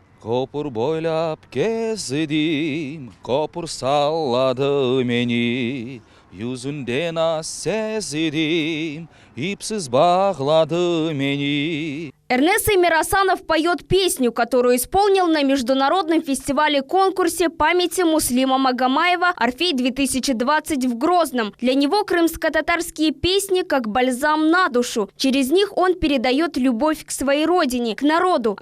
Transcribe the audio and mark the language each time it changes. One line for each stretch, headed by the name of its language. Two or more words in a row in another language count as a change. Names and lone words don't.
Crimean Tatar: Kopur boylap gezdim, kopur salladı beni. Yüzünde naz sezdim, ipsiz bağladı beni.
Russian: Эрнеса Мирасанов поет песню, которую исполнил на международном фестивале-конкурсе памяти Муслима Магомаева «Орфей-2020» в Грозном. Для него крымско-татарские песни как бальзам на душу. Через них он передает любовь к своей родине, к народу.